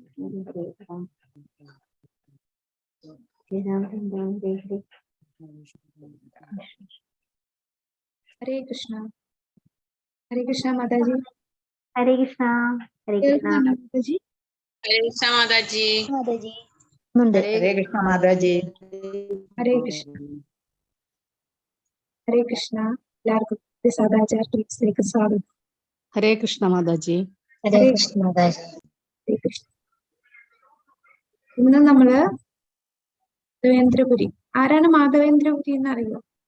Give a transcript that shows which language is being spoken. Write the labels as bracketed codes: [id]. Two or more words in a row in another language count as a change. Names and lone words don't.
[hi] हरे कृष्णा माताजी। हरे कृष्णा माताजी। हरे कृष्णा माताजी। माताजी। हरे कृष्णा माताजी। हरे कृष्णा [ml] എല്ലാവർക്കും സദാചാര ടീപ്സിലേക്ക് സ്വാഗതം. ഹരേ കൃഷ്ണ മാതാജി. ഹരേ കൃഷ്ണ മാതാജി. ഹരേ കൃഷ്ണ. ഇന്ന് നമ്മള് മാധവേന്ദ്രപുരി. ആരാണ് മാധവേന്ദ്രപുരി എന്ന് അറിയോ?